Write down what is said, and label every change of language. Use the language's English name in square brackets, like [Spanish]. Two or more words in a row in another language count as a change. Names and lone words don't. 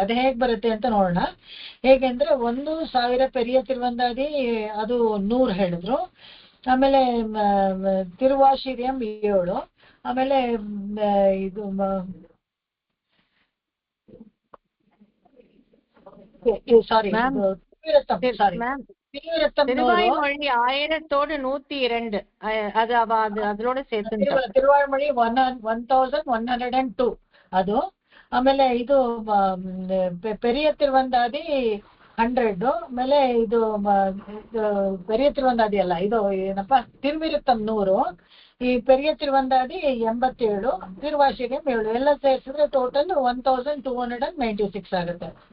[Kannada] ಅದು ಹೇಗ್ ಬರುತ್ತೆ ಅಂತ ನೋಡೋಣ. ಹೇಗೆಂದ್ರೆ 1000 ಪೆರಿಯ ತಿರುವಂದಾದಿ ಅದು 100 ಹೇಳಿದ್ರು. ಆಮೇಲೆ ತಿರುವಾಶಿರಿಯಂ 7, ಆಮೇಲೆ ಇದು ಸಾರಿ [Tamil] திருவாய்மொழி 1102 அது அதோட சேர்த்து [Kannada] ತಿರುವಾಯ್ಮೊಳಿ 1102 ಅದು. ಆಮೇಲೆ ಇದು ಪೆರಿಯ ತಿರುವಂದಾದಿ 100, ಆಮೇಲೆ ಇದು ಪೆರಿಯ ತಿರುವಂದಾದಿ ಅಲ್ಲ, ಇದು ಏನಪ್ಪಾ ತಿರುವಿರುತ್ತಂ 100, ಈ ಪೆರಿಯ ತಿರುವಂದಾದಿ 87, ತಿರುವಾಶಿಗೆ 7 ಎಲ್ಲ ಸೇರಿಸಿದ್ರೆ ಟೋಟಲ್ 1296 ಆಗುತ್ತೆ.